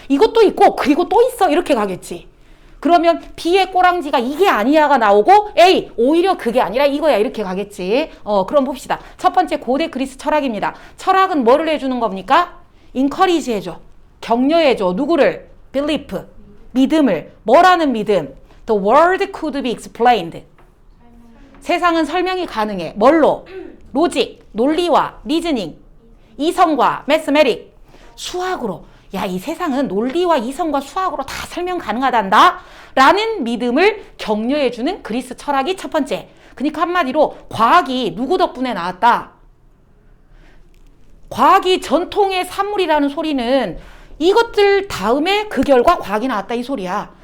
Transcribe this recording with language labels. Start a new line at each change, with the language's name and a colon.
Korean: 이것도 있고 그리고 또 있어. 이렇게 가겠지. 그러면 B의 꼬랑지가 이게 아니야가 나오고 A 오히려 그게 아니라 이거야 이렇게 가겠지. 그럼 봅시다. 첫 번째 고대 그리스 철학입니다. 철학은 뭐를 해주는 겁니까? encourage 해줘. 격려해줘. 누구를? belief. 믿음을. 뭐라는 믿음?
English: The world could be explained.
Korean: 세상은 설명이 가능해. 뭘로? 로직, 논리와 리즈닝, 이성과 매스메릭, 수학으로. 야, 이 세상은 논리와 이성과 수학으로 다 설명 가능하단다 라는 믿음을 격려해주는 그리스 철학이 첫 번째. 그러니까 한마디로 과학이 누구 덕분에 나왔다? 과학이 전통의 산물이라는 소리는 이것들 다음에 그 결과 과학이 나왔다 이 소리야.